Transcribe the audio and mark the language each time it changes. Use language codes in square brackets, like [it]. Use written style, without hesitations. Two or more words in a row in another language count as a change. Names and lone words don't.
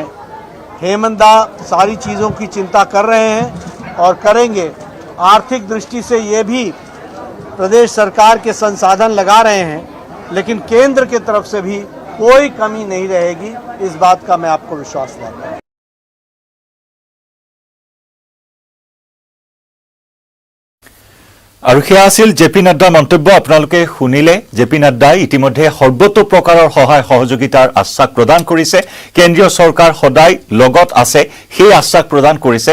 [hi] हेमंत दा सारी चीज़ों की चिंता कर रहे हैं और करेंगे। आर्थिक दृष्टि से ये भी प्रदेश सरकार के संसाधन लगा रहे हैं, लेकिन केंद्र की तरफ से भी कोई कमी नहीं रहेगी, इस बात का मैं आपको विश्वास दिलाता हूं। [as] আৰু সেয়া আছিল জেপি নাড্ডাৰ মন্তব্য। আপোনালোকে শুনিলে জেপি নাড্ডাই ইতিমধ্যে সৰ্বতো প্ৰকাৰৰ সহায় সহযোগিতাৰ আশ্বাস প্ৰদান কৰিছে। কেন্দ্ৰীয় চৰকাৰ সদায় লগত আছে, সেই আশ্বাস প্ৰদান কৰিছে।